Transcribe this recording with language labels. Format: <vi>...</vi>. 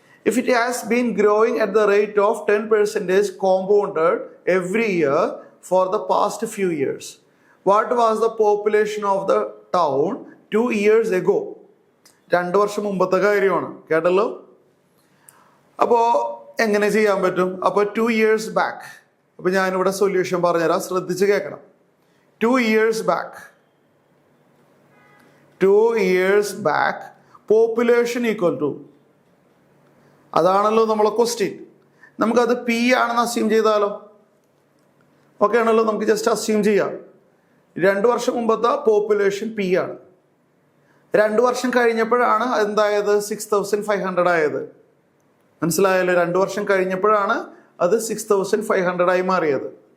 <en>If it has been growing at the rate of 10% compounded every year for the past few years, what was the population of the town 2 years ago?</en> <ml>2 വർഷം മുമ്പത്തെ കാര്യമാണ് കേട്ടല്ലോ. അപ്പോൾ എങ്ങനെ ചെയ്യാൻ പറ്റും? അപ്പോൾ</ml> <en>2 years back.</en> <ml>അപ്പോൾ ഞാനിവിടെ സൊല്യൂഷൻ പറഞ്ഞുതരാം, ശ്രദ്ധിച്ച് കേൾക്കണം.</ml> <en>2 years back, 2 years back population equal to,</en> <ml>അതാണല്ലോ നമ്മളെ ക്വസ്റ്റ്യൻ. നമുക്കത് പി ആണെന്ന് അസ്യൂം ചെയ്താലോ? ഓക്കെ ആണല്ലോ, നമുക്ക് ജസ്റ്റ് അസ്യൂം ചെയ്യാം. 2 വർഷം മുമ്പത്തെ പോപ്പുലേഷൻ പി ആണ്. 2 വർഷം കഴിഞ്ഞപ്പോഴാണ് എന്തായത്? 6,500 ആയത്. മനസ്സിലായല്ലോ? 2 വർഷം കഴിഞ്ഞപ്പോഴാണ് അത് 6,500 ആയി മാറിയത്.</ml>